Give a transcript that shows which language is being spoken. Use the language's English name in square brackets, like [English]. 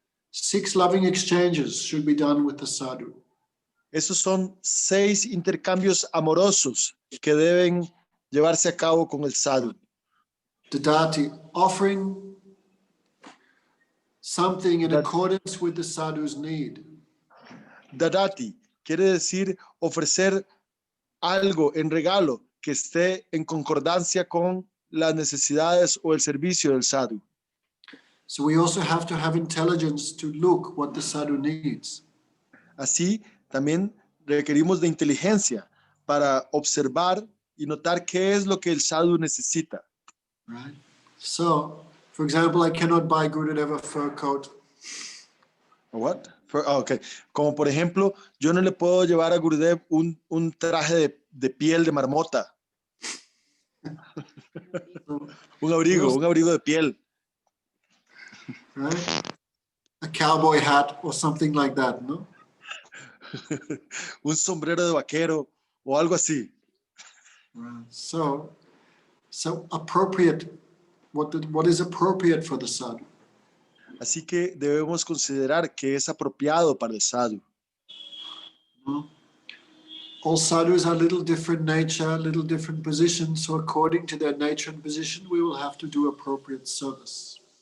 [English] 6 loving exchanges should be done with the sadhu. [Spanish] Esos son 6 intercambios amorosos que deben llevarse a cabo con el sadhu. [English] Dadati, offering something in accordance with the sadhu's need. [Spanish] Dadati quiere decir ofrecer algo en regalo que esté en concordancia con las necesidades o el servicio del sadhu. [English] So we also have to have intelligence to look what the sadhu needs. [Spanish] Así, también requerimos de inteligencia para observar y notar qué es lo que el sadhu necesita. [English] Right? So, for example, I cannot buy Gurudev a fur coat. What? Okay. [Spanish] Como por ejemplo, yo no le puedo llevar a Gurudev un traje de piel de marmota. un abrigo de piel. [English] Right? A cowboy hat or something like that, no? [Spanish] un sombrero de vaquero o algo así. [English] Right. So appropriate, what is appropriate for the sadhu? [Spanish] Así que debemos considerar que es apropiado para el sadhu. [English] No? All sadhus are little different nature, little different position, so according to their nature and position, we will have to do appropriate service.